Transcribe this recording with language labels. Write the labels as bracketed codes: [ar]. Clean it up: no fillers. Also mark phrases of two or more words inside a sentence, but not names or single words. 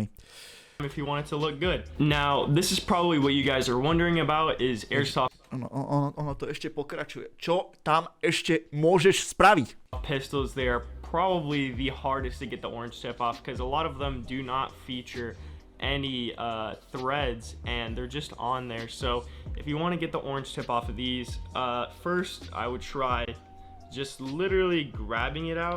[en] If you want it to look good. Now, this is probably what you guys are wondering about is Airsoft. [sk] Ono to ešte pokračuje. Čo tam ešte môžeš spraviť? [en] Pistols, they are probably the hardest to get the orange tip off because a lot of them do not feature any threads and they're just on there. So if you want to get the orange tip off of these, first I would try just literally grabbing it out.